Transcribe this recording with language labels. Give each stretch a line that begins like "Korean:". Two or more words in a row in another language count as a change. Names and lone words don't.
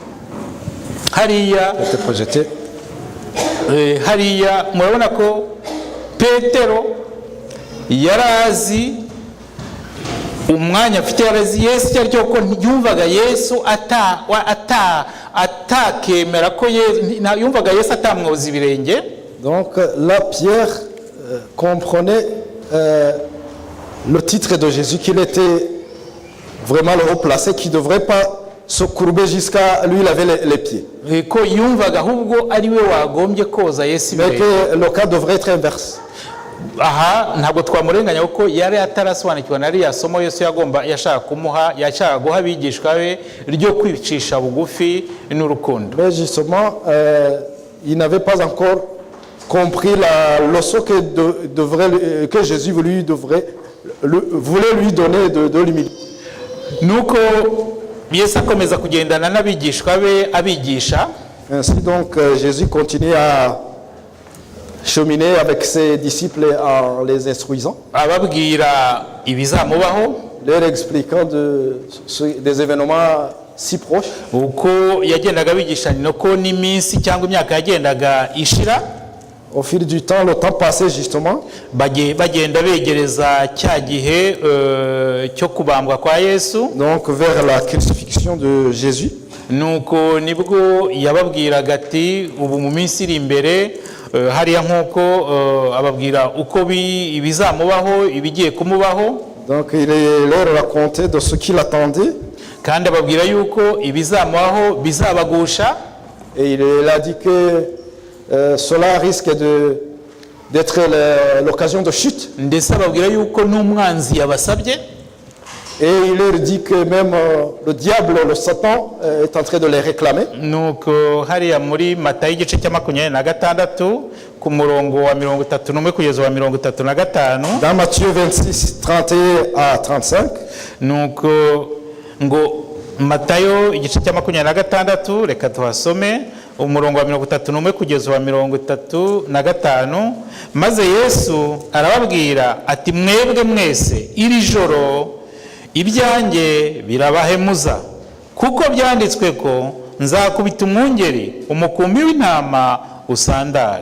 Kinyarwanda: Hariya murabona ko Petero yarazi umwanya afite, yarazi Yesu cyaryo ko yumvaga Yesu atakemera ko yumvaga Yesu atamwoza ibirenge.
French: Donc là Pierre comprenait le titre de Jésus, qu'il était vraiment le haut placé, qui ne devrait pas se courber jusqu'à lui laver les pieds. Mais que le cas devrait être inverse.
Kinyarwanda: aha ntabwo twamurenganya kuko yari atarasobanukirwa na ririya somo Yesu yashaka guha abigishwa be ryo kwicisha bugufi n'urukundo.
French: Mais justement, il n'avait pas encore compris la leçon que Jésus voulait lui donner de l'humilité.
Kinyarwanda: Nuko Yesu akomeza kugendana n'abigishwa be abigisha.
French: Ainsi donc Jésus continue à cheminer avec ses disciples en les instruisant,
Kinyarwanda: ababwira ibizamubaho,
French: leur expliquant des événements si proches.
Kinyarwanda: Uko yagendaga abigisha nuko n'iminsi cyangwa imyaka yagendaga ishira.
French: Au fil du temps, le temps passé justement,
Kinyarwanda: bagenda begereza cya gihe cyo kubambwa kwa Yesu,
French: donc vers la crucifixion de Jésus.
Kinyarwanda: Nuko nibwo yababwiraga ati ubu mu minsi iri imbere hariya nk'uko ababwira uko ibizamubaho ibigiye kumubaho.
French: Donc il leur racontait de ce qu'il attendait.
Kinyarwanda: Kandi ababwira yuko ibizamubaho bizabagusha.
French: Et il a dit que cela risque d'être l'occasion de chute.
Kinyarwanda: Ndetse ababwira yuko n'umwanzi yabasabye.
French: Et il leur dit que même le diable, le Satan, est en train de les réclamer.
Kinyarwanda: Nuko hariya muri Matayo igice cya 26 ku murongo wa 31 kugeza wa 35.
French: Dans Matthieu 26, 31 à 35.
Kinyarwanda: Nuko ngo Matayo igice cya 26 reka tuhasome umurongo wa 31 kugeza wa 35. Maze Yesu arababwira ati mwebwe mwese iri joro ibyanjye birabahemuza, kuko byanditswe ko nzakubita umwungeri umukumbi w'intama usandara.